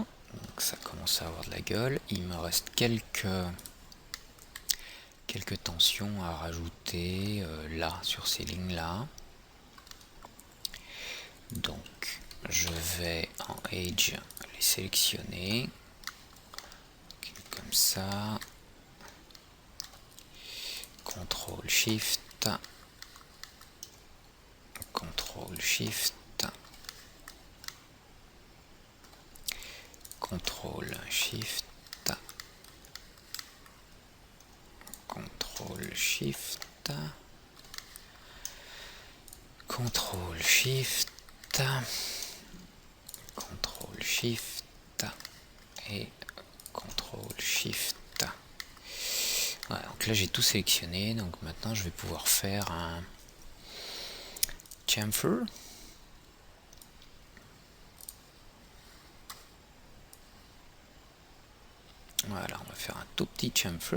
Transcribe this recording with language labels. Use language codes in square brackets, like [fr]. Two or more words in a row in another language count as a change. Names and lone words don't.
[fr] Donc ça commence à avoir de la gueule. Il me reste quelques tensions à rajouter là, sur ces lignes là. Donc je vais en Edge les sélectionner. Comme ça. CTRL SHIFT. CTRL SHIFT. CTRL SHIFT. CTRL SHIFT. CTRL SHIFT. CTRL SHIFT. Et CTRL SHIFT. Voilà, donc là j'ai tout sélectionné. Donc maintenant je vais pouvoir faire un chamfer. Voilà, on va faire un tout petit chamfer.